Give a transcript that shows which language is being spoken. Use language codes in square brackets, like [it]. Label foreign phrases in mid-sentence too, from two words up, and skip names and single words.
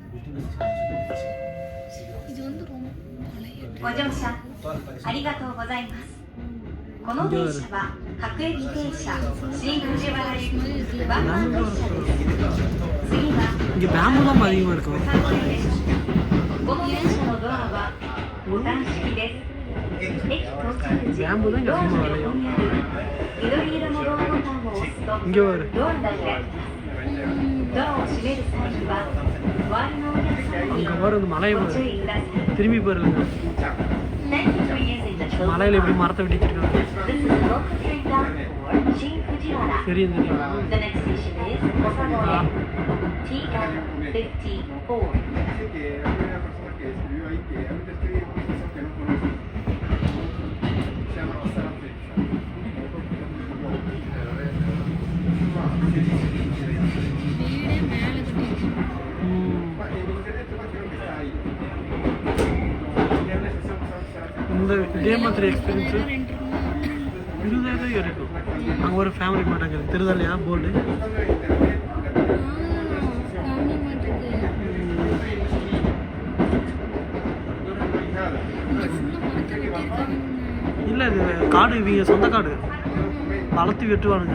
[ja] ご乗車ありがとうございます。この電車は各駅停車新藤原行きワンマン列車です。次は [ta] இங்கே பேம்பு தான் அதிகமாக இருக்கும். [ja] この電車のドアはボタン式です。駅到着時、 [ta] பேம்பு தான் இங்கே [ja] ドア [ta] அதிகமாக [ja] の [ta] விளையும். [ja] 横にある緑色のドアボタンを押すと [ta] இங்கே வரு [ja] ドアが開きます。ドアを閉める際には周りのお客様に [ta] அங்கே வர இந்த மலையை [ja] ご [ta] பாரு. [ja] 注意ください。 [ta] திரும்பி பாருங்க. [en] Thank you for using the Children's [ta] மலையில் எப்படி மரத்தை வெட்டிச்சிருக்காங்க. [en] This is the local train down for Shin Fujiwara. [ta] தெரியும் தெரியும். [en] The next station is Osagoe. TM54. [es] Dice que había una persona que escribió ahí que ahorita estoy en una estación que no conozco. Se llama Osara Flecha. En internet creo que está ahí. [ta] இந்த டேமத்ரி எக்ஸ்பீரியன்ஸு 20,000 இருக்கும். அங்கே ஒரு ஃபேமிலி மாட்டாங்க திருதலையா போர்டு. இல்லை இது காடு இவங்க சொந்த காடு வளர்த்து வெட்டுவானுங்க.